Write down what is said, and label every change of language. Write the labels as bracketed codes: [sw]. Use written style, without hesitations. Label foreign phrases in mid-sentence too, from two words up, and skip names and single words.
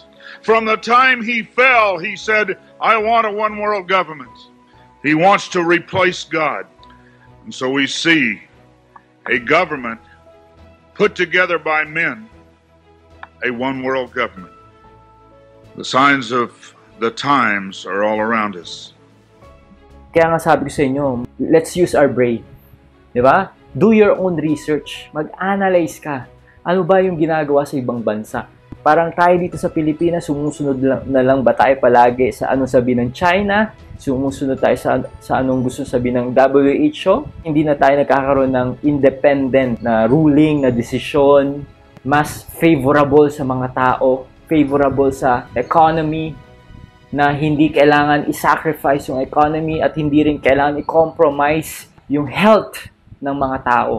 [en] From the time he fell, he said, I want a one-world government. He wants to replace God. And so we see a government put together by men, a one-world government. The signs of the times are all around us. [tl] Kaya nga sabi ko sa inyo, [en] let's use our brain. [tl] Di ba? [en] Do your own research. [tl] Mag-analyze ka. Ano ba yung ginagawa sa ibang bansa? Parang tayo dito sa Pilipinas, sumusunod na lang ba tayo palagi sa anong sabi ng China? Sumusunod tayo sa anong gusto sabi ng WHO? Hindi na tayo nagkakaroon ng independent na ruling, na desisyon, mas favorable sa mga tao, favorable sa economy, na hindi kailangan i-sacrifice yung economy at hindi rin kailangan i-compromise yung health ng mga tao.